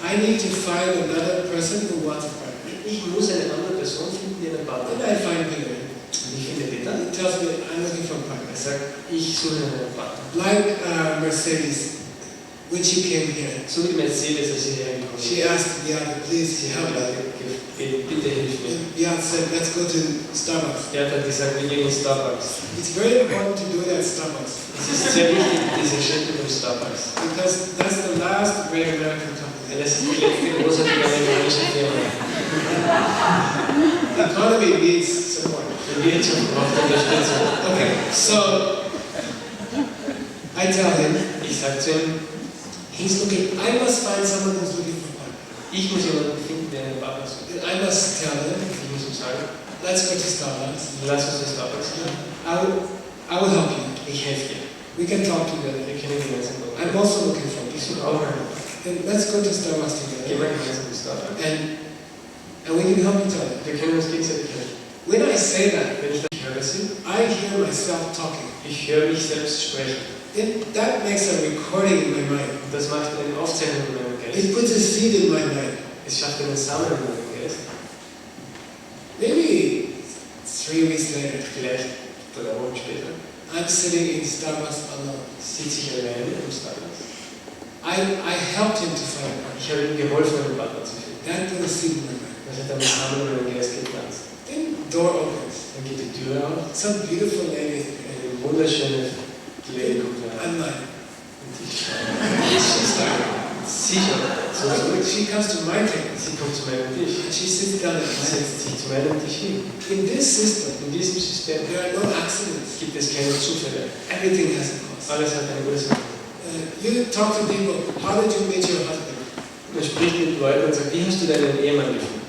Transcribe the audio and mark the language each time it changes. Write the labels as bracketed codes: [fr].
[en] I need to find another person who wants a partner. [de] Ich muss eine andere Person finden, die einen Partner [en] Then [de] hat. [en] I find Peter. [de] Und ich finde Peter. [en] He tells me, I'm looking for a partner. [de] Er sagt, ich suche einen Partner. [en] Like Mercedes, when she came here, [de] So wie Mercedes, als sie hergekommen ist. [en] she asked Beate, please [de] Sie [en] help [de] hat [en] me. [de] bitte hilf mir. [en] And Beate said, let's go to Starbucks. [de] Er hat gesagt, wir gehen in Starbucks. [en] It's very important to do that at Starbucks [de] Es ist sehr wichtig, diese Schritte beim Starbucks. [en] because that's the last great American company. [de] Denn es ist die letzte großartige amerikanische Firma. [en] The economy needs support. [de] Die Wirtschaft braucht Unterstützung. [en] Okay, so I tell him, [de] Ich sage zu ihm, [en] He's looking, I must find someone who's looking for a partner. [de] Ich muss jemanden finden, der einen Partner sucht. [en] And I must tell them, [de] Ich muss ihm sagen, [en] let's go to Starbucks. [de] lass uns das Starbucks gehen. [en] I will help you. [de] Ich helfe dir. [en] We can talk together. [de] Wir können gemeinsam gehen. [en] I'm also looking for [de] Ich [en] you. [de] suche auch einen. [en] Then let's go to Starbucks [de] Gehen [en] together. [de] wir gemeinsam ins Starbucks. [en] And we can help each other. [de] Wir können uns gegenseitig helfen. [en] When I say that, [de] Wenn ich das höre, [en] I hear myself talking. [de] ich höre mich selbst sprechen. [en] That makes a recording in my mind. [de] Und das macht eine Aufzeichnung in meinem Geist. [en] It puts a seed in my mind. [de] Es schafft einen Samen in meinem Geist. [en] Maybe 3 weeks later, [de] Vielleicht 3 Wochen später [en] I'm sitting in Starbucks alone. [de] sitze ich alleine im Starbucks. [en] I helped him to find a partner. [de] Ich habe ihm geholfen, einen Partner zu finden. [en] That put a seed in my mind. [de] Das hat einen Samen in meinem Geist gepflanzt. [en] Then door opens. [de] Dann geht die Tür auf. [en] Some beautiful lady is there. [de] Eine wunderschöne Lady kommt rein. [en] I'm like, [de] Und ich [en] she's like, [de] sicher, so zurück. [en] she comes to my table. [de] Sie kommt zu meinem Tisch. [en] And she sits down at [de] Sie [en] my [de] setzt sich zu meinem Tisch hin. [en] In this system, [de] In diesem System [en] there are no accidents. [de] gibt es keine Zufälle. [en] Everything has a cost. [de] Alles hat eine Ursache. [en] You talk to people, how did you meet your husband? [de] Man spricht mit Leuten und sagt, wie hast du deinen Ehemann gefunden?